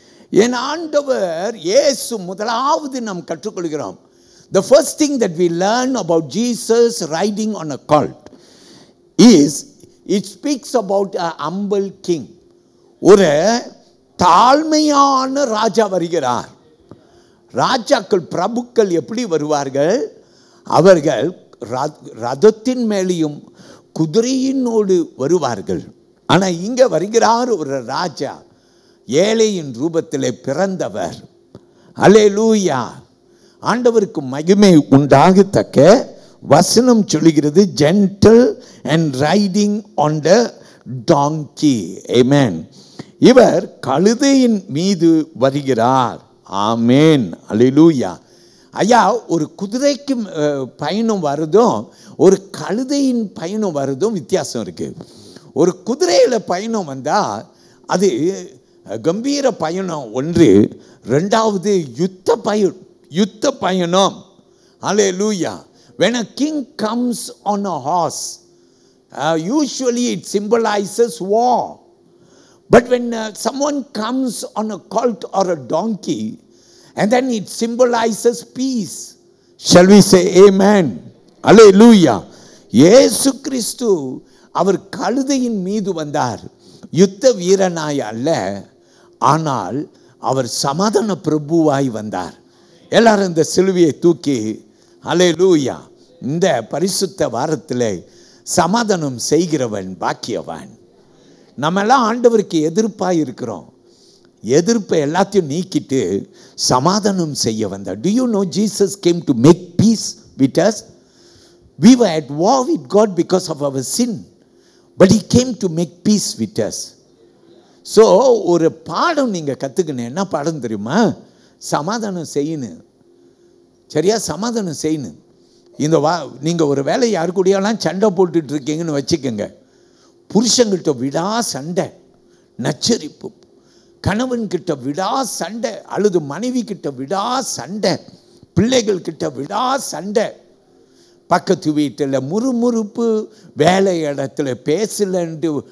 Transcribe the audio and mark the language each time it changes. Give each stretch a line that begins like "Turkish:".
Tamil: என் ஆண்டவர் இயேசு முதலாவது நாம் கற்றுக்கொள்கிறோம்.
English: The first thing that we learn about Jesus riding on a colt is it speaks about a humble king.
Tamil: ஒரு தாழ்மையான ராஜா வருகிறார். ராஜாக்கள் பிரபுக்கள் எப்படி வருவார்கள்? அவர்கள் ரதத்தின் மேலேயும் குதிரையினோடு வருவார்கள். ஆனால் இங்கே வருகிறார் ஒரு ராஜா, ஏழையின் ரூபத்திலே பிறந்தவர். அல்லேலூயா. ஆண்டவருக்கு மகிமை உண்டாகத்தக்க வசனம் சொல்லுகிறது,
English: Gentle and riding on the donkey.
Tamil: ஆமென். இவர் கழுதையின் மீது வருகிறார். ஆமேன். அல்லேலூயா. ஐயா, ஒரு குதிரைக்கு பயணம் வருதும் ஒரு கழுதையின் பயணம் வருதும் வித்தியாசம் இருக்கு. ஒரு குதிரையில் பயணம் வந்தால் அது கம்பீர பயணம் ஒன்று. ரெண்டாவது யுத்த பயணம். அல்லேலூயா.
English: When a king comes on a horse, usually it symbolizes war. But when someone comes on a colt or a donkey, and then it symbolizes peace. Shall we say amen? Hallelujah.
Tamil: இயேசு கிறிஸ்து அவர் கழுதையின் மீது வந்தார். யுத்த வீரனாய் அல்ல, ஆனால் அவர் சமாதான பிரபுவாய் வந்தார். எல்லாரும் இந்த சிலுவையை தூக்கி ஹல்லேலூயா. இந்த பரிசுத்த வாரத்தில் சமாதானம் செய்கிறவன் பாக்கியவான். நம்மெல்லாம் ஆண்டவருக்கு எதிர்ப்பாக இருக்கிறோம். எதிர்ப்பை எல்லாத்தையும் நீக்கிட்டு சமாதானம் செய்ய வந்தார்.
English: Do you know Jesus came to make peace with us? We were at war with God because of our sin, but he came to make peace with us.
Tamil: So ஒரு பாடம் நீங்கள் கற்றுக்கணும். என்ன பாடம் தெரியுமா? சமாதானம் செய்யணும். சரியா? சமாதானம் செய்யணும். இந்த நீங்கள் ஒரு வேலை யாரு கூடயெல்லாம் சண்டை போட்டுட்டு இருக்கீங்கன்னு வச்சுக்கோங்க. புருஷங்கிட்ட விடா சண்டை, நச்சரிப்பு, கணவன்கிட்ட விடா சண்டை, அல்லது மனைவி கிட்ட விடா சண்டை, பிள்ளைகள் கிட்ட விடா சண்டை, பக்கத்து வீட்டில் முறுமுறுப்பு, வேலை இடத்துல பேசலன்ட்டு